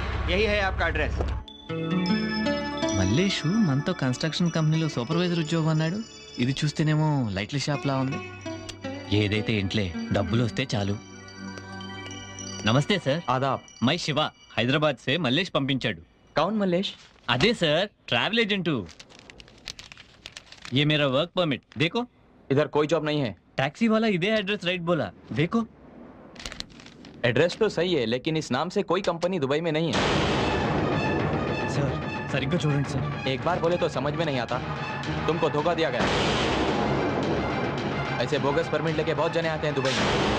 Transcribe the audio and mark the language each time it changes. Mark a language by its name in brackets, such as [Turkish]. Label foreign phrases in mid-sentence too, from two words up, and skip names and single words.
[Hindi] यही है आपका एड्रेस। [Telugu] మల్లేషు మనతో కన్స్ట్రక్షన్ కంపెనీలో సూపర్వైజర్ ఉద్యోగం అన్నాడు. ఇది చూస్తేనేమో లైట్ల షాప్ లా ఉంది. ఏదైతే ఇంట్లే డబ్బులు వస్తే చాలు. నమస్తే సార్. [Hindi] आदाब। [Telugu] మై శివ, హైదరాబాద్ సే మల్లేష్ పంపించాడు. [Hindi] कौन मल्लेश? [Telugu] అదే సార్, ట్రావెల్ ఏజెంటు. [Hindi] ये मेरा वर्क परमिट देखो. इधर कोई जॉब नहीं है। टैक्सी वाला इधे एड्रेस राइट बोला, देखो. एड्रेस तो सही है लेकिन इस नाम से कोई कंपनी दुबई में नहीं है। [Telugu] సార్ సరిగ్గా చూడండి సార్. [Hindi] एक बार बोले तो समझ में नहीं आता। तुमको धोखा दिया गया। ऐसे बोगस परमिट लेके बहुत जने आते हैं दुबई में।